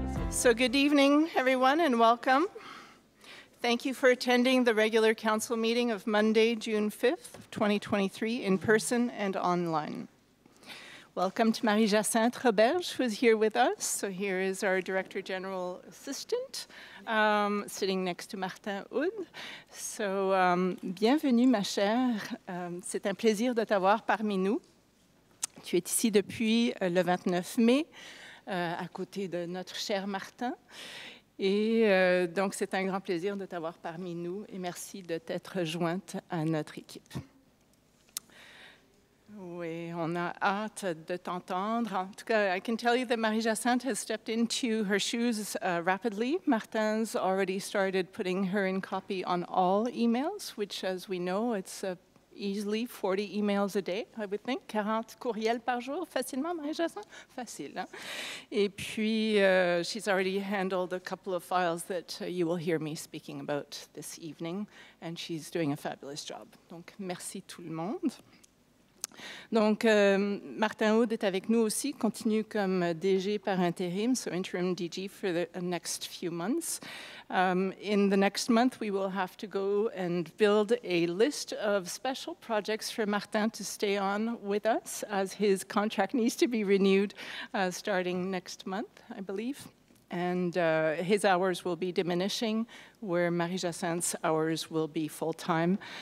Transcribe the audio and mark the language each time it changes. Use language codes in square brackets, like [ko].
[en] So good evening, everyone, and welcome. Thank you for attending the regular council meeting of Monday, June 5th, 2023, in person and online. Welcome to Marie-Jacinthe Roberge, who is here with us. So here is our Director General Assistant, sitting next to Martin Houd. [fr] So, bienvenue, ma chère. C'est un plaisir de t'avoir parmi nous. Tu es ici depuis le 29 mai, à côté de notre cher Martin. Et donc, c'est un grand plaisir de t'avoir parmi nous et merci de t'être jointe à notre équipe. Oui, on a hâte de t'entendre. En tout cas, [en] I can tell you that Marie-Jacinthe has stepped into her shoes rapidly. Martin's already started putting her in copy on all emails, which, as we know, it's easily 40 emails a day, I would think. [fr] 40 courriels par jour, facilement, Marie-Jacinthe? Facile, hein? Et puis, [en] she's already handled a couple of files that you will hear me speaking about this evening, and she's doing a fabulous job. [fr] Donc, merci tout le monde. Donc, Martin Houd est avec nous aussi, continue comme DG par intérim, [en] so interim DG for the next few months. In the next month, we will have to go and build a list of special projects for Martin to stay on with us, as his contract needs to be renewed starting next month, I believe. And his hours will be diminishing, where Marie-Jacinthe's hours will be full-time.